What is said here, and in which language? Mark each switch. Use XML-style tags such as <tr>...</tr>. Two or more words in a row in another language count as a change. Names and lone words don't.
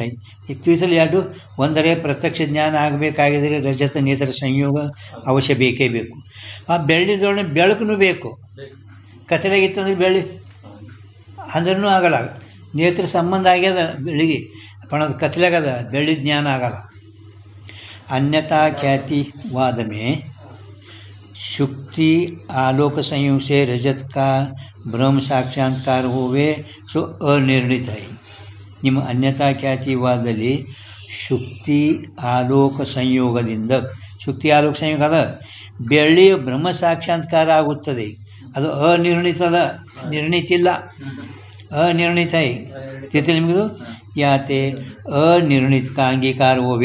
<kn>ಈಗ ತಿಳಿಸಲು ಎರಡು, ಒಂದರೆ ಪ್ರತ್ಯಕ್ಷ ಜ್ಞಾನ ಆಗಬೇಕಾಗಿದ್ದರೆ ರಜತ ನೇತ್ರ ಸಂಯೋಗ ಅವಶ್ಯ ಬೇಕೇ ಬೇಕು. ಆ ಬೆಳ್ಳಿದೊಳಗೆ ಬೆಳಕು ಬೇಕು. ಕತ್ತಲಾಗಿತ್ತಂದ್ರೆ ಬೆಳ್ಳಿ ಅಂದ್ರೂ ಆಗಲ್ಲ. ನೇತ್ರ ಸಂಬಂಧ ಆಗ್ಯದ ಬೆಳಿಗ್ಗೆ, पण ಅದು ಕತ್ತಲಾಗದ, ಬೆಳ್ಳಿ ಜ್ಞಾನ ಆಗಲ್ಲ.</kn> <hi>अन्यथा ख्याति वाद में शुक्ति आलोक संयोग से रजत का ब्रह्म साक्षात्कार होवे सो अनिर्णित है.</hi> <kn>ನಿಮ್ಮ ಅನ್ಯತಾ ಖ್ಯಾತಿ ವಾದದಲ್ಲಿ ಶುಕ್ತಿ ಆಲೋಕ ಸಂಯೋಗದಿಂದ, ಶುಕ್ತಿ ಆಲೋಕ ಸಂಯೋಗ ಅದ, ಬೆಳ್ಳಿಯ ಬ್ರಹ್ಮ ಸಾಕ್ಷಾತ್ಕಾರ ಆಗುತ್ತದೆ. ಅದು ಅನಿರ್ಣಿತದ, ನಿರ್ಣಿತಿಲ್ಲ, ಅನಿರ್ಣಿತ. ತಿಳ್ತಿ ನಿಮಗಿದು? ಯಾತೆ ಅನಿರ್ಣಿತ ಅಂಗೀಕಾರ ಹೋವೆ.</kn>